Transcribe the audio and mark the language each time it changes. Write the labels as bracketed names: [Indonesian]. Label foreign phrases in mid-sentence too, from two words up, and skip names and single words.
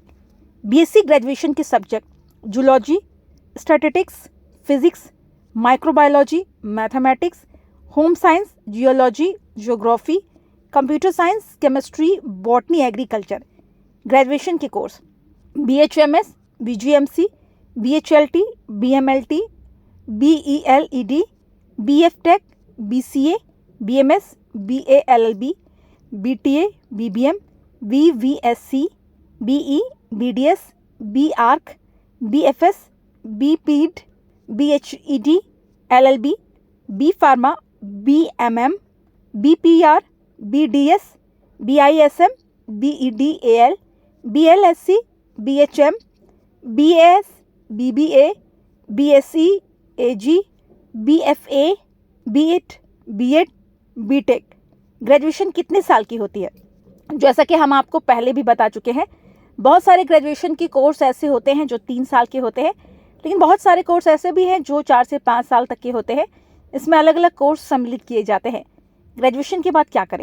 [Hindi] BSc ग्रेजुएशन के सब्जेक्ट: जूलॉजी, स्टैटिस्टिक्स, फिजिक्स, माइक्रोबायोलॉजी, मैथमेटिक्स, [English] home science, [Hindi] जियोलॉजी, ज्योग्राफी, [English] computer science, [Hindi] केमिस्ट्री, बॉटनी, एग्रीकल्चर। ग्रेजुएशन के कोर्स: BHMS, BGMC, BHLT, BMLT, BELED, BFTech, BCA, BMS, BALLB, BTA, BBM, BVSC, BE, BDS, BArch, BFS, BPED, BHED, LLB, B Pharma, BMM, BPR, BDS, BISM, BEDAL, BLSC, BHM, BAS, BBA, BSc, AG, BFA, BEd, BEd, BTech। ग्रेजुएशन कितने साल की होती है? जैसा कि हम आपको पहले भी बता चुके हैं, बहुत सारे ग्रेजुएशन के कोर्स ऐसे होते हैं जो 3 साल के होते हैं, लेकिन बहुत सारे कोर्स ऐसे भी हैं जो 4 से 5 साल तक के होते हैं। इसमें अलग अलग कोर्स सम्मिलित किए जाते हैं। ग्रेजुएशन के बाद क्या करें?